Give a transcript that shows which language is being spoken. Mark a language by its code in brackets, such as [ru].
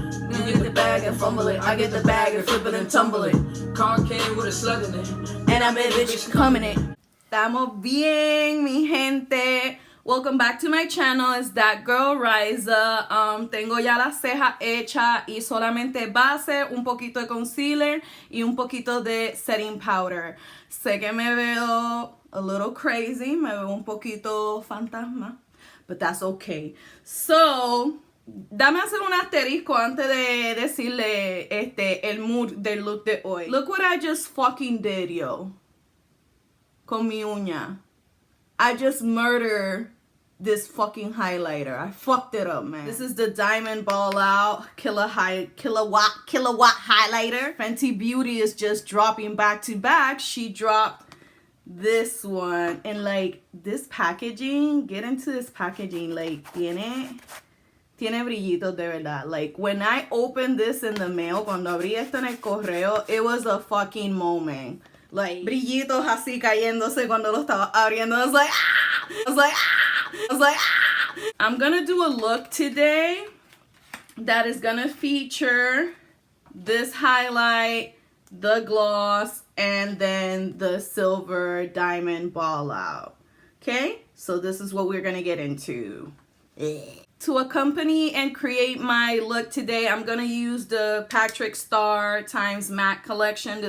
[en] You get the bag and fumble it. I get the bag and flip it and tumble it. Car came with a slug in it. And I made bitch coming in. [es] Estamos bien, mi gente. [en] Welcome back to my channel. It's that girl Riza. [es] Tengo ya la ceja hecha y solamente base, un poquito de concealer y un poquito de setting powder. Sé que me veo [en] a little crazy, [es] me veo un poquito fantasma, [en] but that's okay. [es] So, dame hacer un asterisco antes de decirle el mood del look de hoy. [en] Look what I just fucking did, yo. [es] Con mi uña. [en] I just murdered this fucking highlighter. I fucked it up, man. This is the Diamond Ball Out kilowatt highlighter. Fenty Beauty is just dropping back to back. She dropped this one, and like this packaging, get into this packaging, like [es] tiene brillitos de verdad. [en] Like when I opened this in the mail, [es] cuando abrí esto en el correo, [en] it was a fucking moment. [es] Like brillitos así cayéndose cuando lo estaba abriendo. [en] I was like, ah! I was like, ah! I'm gonna do a look today that is gonna feature this highlight, the gloss, and then the silver diamond ball out. Okay, so this is what we're gonna get into. To accompany and create my look today, I'm gonna use the Patrick Star times MAC collection.